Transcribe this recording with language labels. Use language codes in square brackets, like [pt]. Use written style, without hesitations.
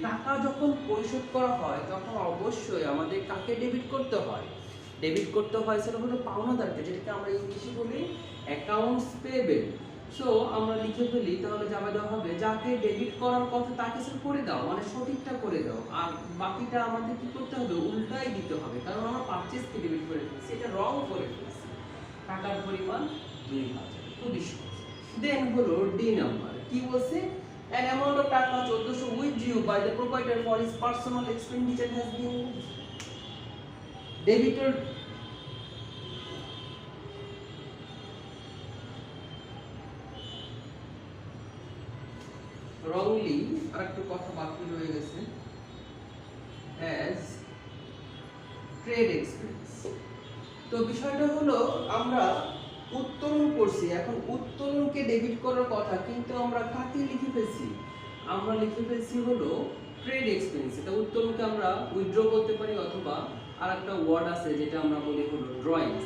[bn] টাকা যখন পরিশোধ করা হয় তখন অবশ্যই আমাদের কাকে ডেবিট করতে হয়, ডেবিট করতে হয় সেটা হলো পাওনাদারকে, যেটাকে আমরা ইংলিশে বলি অ্যাকাউন্টস পেয়েবল। সো আমরা লিখে ফেলি, তাহলে যাবে দেওয়া হবে যাকে ডেবিট করার কথা তাকে সে করে দাও, মানে সঠিকটা করে দাও, আর বাকিটা আমাদের কি করতে হবে, উল্টাই দিতে হবে, কারণ আমরা পারচেজকে ডেবিট করে ফেলেছি, এটা রং করে ফেলেছি। টাকার পরিমাণ 2000। খুবই সহজ। দেন হলো ডি নাম্বার, কি বলছে, [en] an amount of taka 1400 withdrew by the proprietor for his personal expenditure has been debited wrongly, [bn] আর একটু কথা বাকি রয়ে গেছে, [en] as trade expense। [bn] তো বিষয়টা হলো আমরা উত্তোলন করছি, এখন উত্তোলনকে ডেবিট করার কথা, কিন্তু আমরা কাকে লিখে ফেলছি, আমরা লিখে ফেলছি হলো ট্রেড এক্সপেন্স। এটা উত্তোলনকে আমরা উইথড্র করতে পারি, অথবা আরেকটা ওয়ার্ড আছে যেটা আমরা বলি হলো ড্রয়িংস।